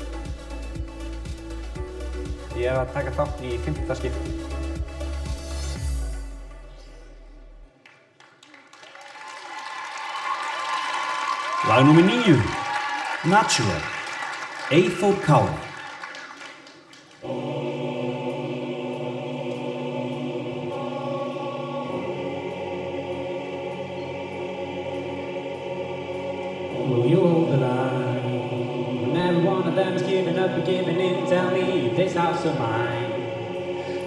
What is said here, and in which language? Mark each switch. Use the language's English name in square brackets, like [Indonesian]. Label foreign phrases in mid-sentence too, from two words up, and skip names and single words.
[Icelandic] Ég er að taka þátt í 5. skipti. Lag númer 9, Natural, Eyþór Kári. [English] Will you hold the line? When every one of them is giving up and giving in, tell me if this house of mine.